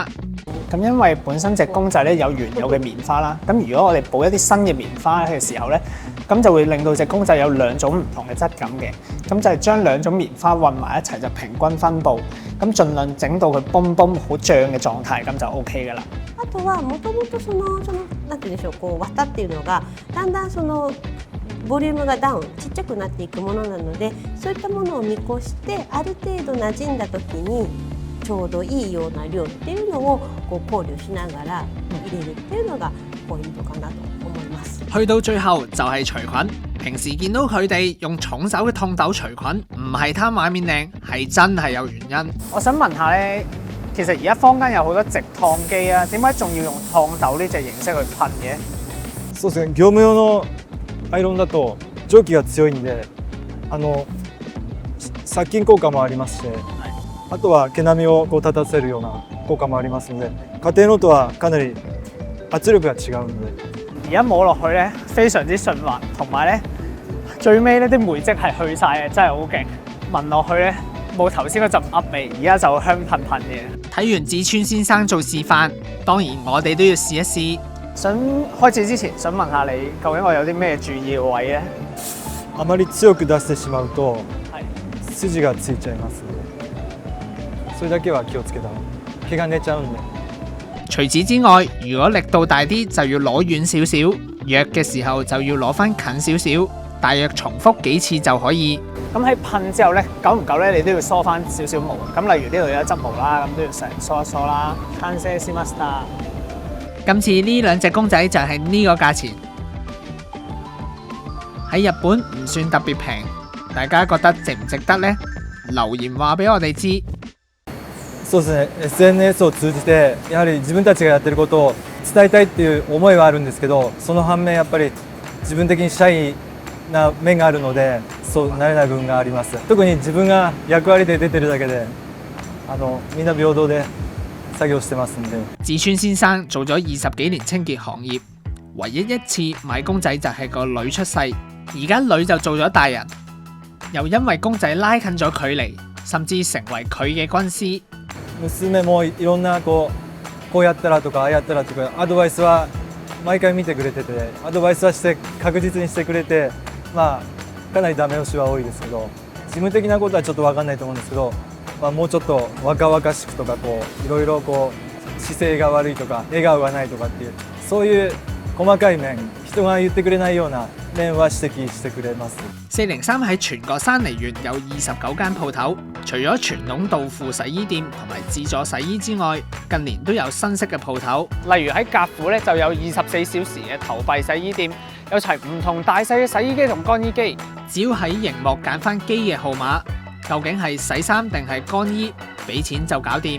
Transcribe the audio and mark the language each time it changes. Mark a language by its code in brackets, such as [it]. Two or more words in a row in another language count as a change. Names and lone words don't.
[yue] 咁因為本身隻公仔咧有原有嘅棉花啦，咁如果我哋補一啲新嘅棉花嘅時候咧，咁就會令到隻公仔有2種唔同嘅質感嘅。咁就係將2種棉花混埋一齊就平均分佈，咁盡量整到佢崩崩好脹嘅狀態，咁就 OK 噶啦。 [ja] あとはもともとなんて言うんでしょう、こう綿っていうのがだんだんボリュームがダウンちっちゃくなっていくものなので、そういったものを見越してある程度馴染んだ時にちょうどいいような量っていうのをこう考慮しながら入れるっていうのがポイントかなと思います。 [yue] 去到最後就係除菌。平時見到佢哋用重手嘅熨斗除菌，唔係貪畫面靚，係真係有原因。我想問下咧，其實而家坊間有好多直燙機啊，點解仲要用燙斗呢隻形式去噴嘅？ [ja] そうですね。業務用のアイロンだと蒸気が強いんで、殺菌効果もありますし、あとは毛並みをこう立たせるような効果もありますので、家庭のとはかなり圧力が違うので。 [yue] 而家摸落去咧，非常之順滑，同埋咧最尾咧啲霉漬係去晒嘅，真係好勁。聞落去咧冇頭先嗰陣噏味，而家就香噴噴嘅。睇完志川先生做示範，當然我哋都要試一試。想開始之前，想問下你，究竟我有啲咩注意嘅位咧？ [ja] あまり強く出してしまうと筋がついちゃいますので、 それだけは気をつけた方が毛が寝ちゃうんで。 [yue] 除此之外，如果力度大啲，就要攞遠少少；弱嘅時候就要攞翻近少少，大約重複幾次就可以。咁喺噴之後咧，久唔久咧，你都要梳翻少少毛。咁例如呢度有一執毛啦，咁都要成日梳一梳啦。 [ja] 完成しました。 [yue] 今次呢兩隻公仔就係呢個價錢，喺日本唔算特別平，大家覺得值唔值得呢？留言話俾我哋知。 [ja] そうですね、SNS を通じてやはり自分たちがやってることを伝えたいっていう思いはあるんですけど、その反面やっぱり自分的にシャイな面があるので、そうなれない部分があります。特に自分が役割で出てるだけでみんな平等で作業してますんで。 [yue] 志村先生做咗20幾年清潔行業，唯一一次買公仔就係個女出世，而家女就做咗大人，又因為公仔拉近咗距離，甚至成為佢嘅軍師。 [ja] 娘もいろんなこうやったらとかああやったらとかアドバイスは毎回見てくれてて、アドバイスはして確実にしてくれて、まあかなりダメ押しは多いですけど、事務的なことはちょっと分かんないと思うんですけど、まあ、もうちょっと若々しくとかいろいろ姿勢が悪いとか笑顔がないとかっていうそういう細かい面、人が言ってくれないような面は指摘してくれます。 [yue] 403 喺全國山梨縣有29間鋪頭，除咗傳統豆腐洗衣店同埋自助洗衣之外，近年都有新式嘅鋪頭，例如喺甲府咧就有24小時嘅投幣洗衣店，有齊唔同大細嘅洗衣機同乾衣機，只要喺熒幕揀翻機嘅號碼，究竟係洗衫定係乾衣，俾錢就搞掂。